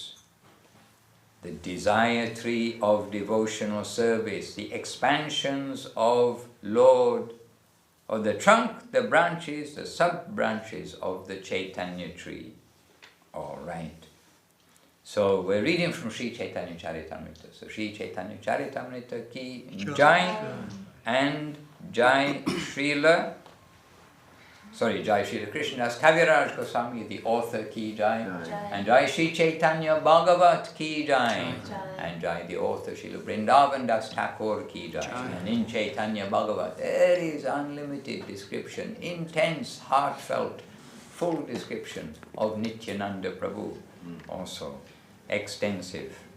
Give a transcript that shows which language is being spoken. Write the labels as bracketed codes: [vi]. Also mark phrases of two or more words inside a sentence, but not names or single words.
[en] The desire tree of devotional service, the expansions of Lord, or the trunk, the branches, the sub-branches of the Chaitanya tree. All right. So we're reading from Śrī Caitanya-caritāmṛta. So Śrī Caitanya-caritāmṛta [hi] ki Jai, [en] and Jai Śrīla Kṛṣṇadāsa Kavirāja Gosvāmī, the author [hi] ki Jai, [en] and Jai Śrī Caitanya Bhagavat [hi] ki Jai, [en] and Jai the author Śrīla Vrindavan Das Ṭhākur [hi] ki Jai. [en] And in Chaitanya Bhagavat there is unlimited description, intense, heartfelt, full description of Nityananda Prabhu, also extensive.